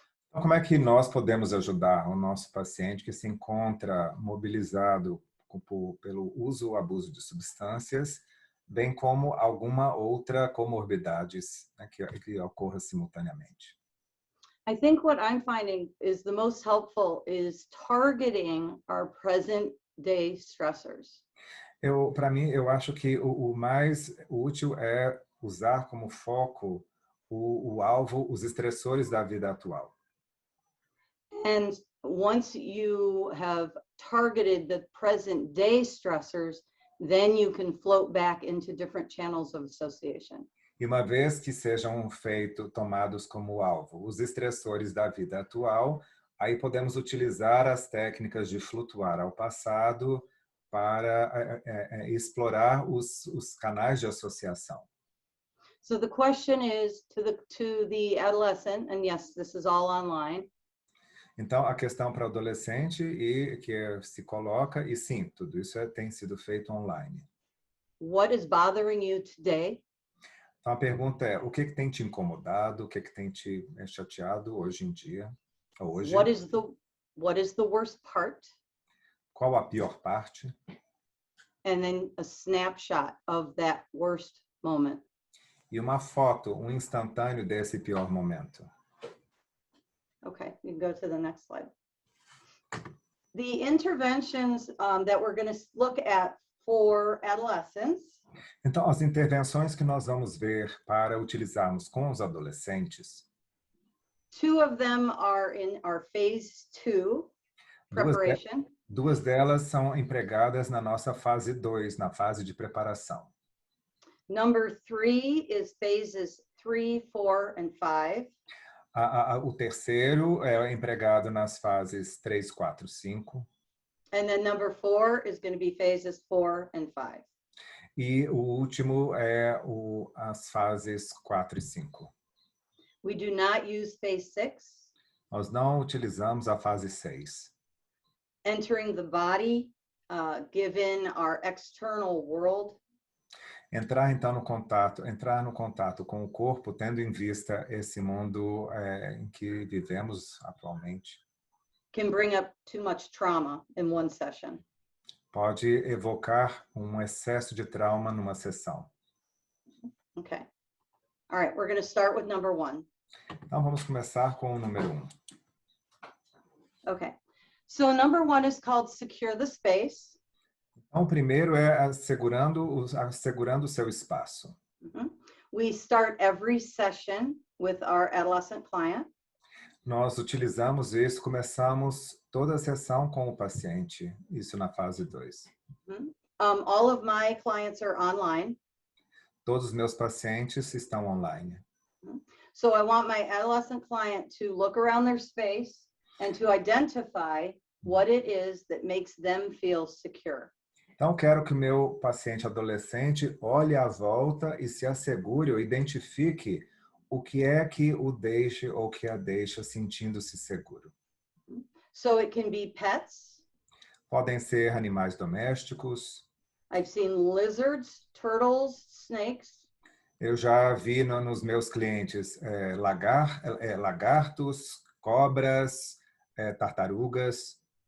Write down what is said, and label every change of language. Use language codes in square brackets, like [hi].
[pt] Então, como é que nós podemos ajudar o nosso paciente que se encontra mobilizado pelo uso ou abuso de substâncias, bem como alguma outra comorbidades, né, que ocorra simultaneamente. [en] I think what I'm finding is the most helpful is targeting our present day stressors. [pt] Para mim, eu acho que o mais útil é usar como foco o alvo, os estressores da vida atual. [en] And once you have targeted the present day stressors, then you can float back into different channels of association. [pt] E uma vez que sejam tomados como alvo os estressores da vida atual, aí podemos utilizar as técnicas de flutuar ao passado para explorar os canais de associação. [en] So the question is to the adolescent, and yes, this is all online. [pt] Então, a questão para o adolescente e que se coloca, e sim, tudo isso tem sido feito online. [en] What is bothering you today? [pt] Então, a pergunta é, o que tem te incomodado, o que tem te chateado hoje em dia? Hoje, [en] What is the worst part? [pt] qual a pior parte? [en] And then a snapshot of that worst moment. [pt] E uma foto, um instantâneo desse pior momento. [en] Okay, you can go to the next slide. The interventions that we're going to look at for adolescents. [pt] Então, as intervenções que nós vamos ver para utilizarmos com os adolescentes, [en] Two of them are in our phase 2 preparation. [pt] Duas delas são empregadas na nossa fase 2, na fase de preparação. [en] Number 3 is phases 3, 4, and 5. [pt] O terceiro é empregado nas fases 3, 4, 5. [en] And then number 4 is going to be phases 4 and 5. [pt] E o último é as fases 4 e 5. [en] We do not use phase 6. [pt] Nós não utilizamos a fase 6. [en] Entering the body, given our external world. [pt] Entrar no contato com o corpo, tendo em vista esse mundo em que vivemos atualmente. [en] Can bring up too much trauma in one session. [pt] Pode evocar um excesso de trauma numa sessão. [en] Okay. All right, we're going to start with number 1. [pt] Então vamos começar com o número 1. [en] Okay. So number 1 is called Secure the Space. [pt] Então, o primeiro é assegurando o seu espaço. [en] We start every session with our adolescent client. [pt] Nós utilizamos isso, começamos toda a sessão com o paciente, isso na fase 2. [en] All of my clients are online. [pt] Todos os meus pacientes estão online. [en] So I want my adolescent client to look around their space and to identify what it is that makes them feel secure. [pt] Então, quero que o meu paciente adolescente olhe à volta e se assegure ou identifique o que é que o deixe ou que a deixa sentindo-se seguro. [en] So it can be pets. [pt] Podem ser animais domésticos. [en] I've seen lizards, turtles, snakes. [pt] Eu já vi nos meus clientes lagartos, cobras, tartarugas.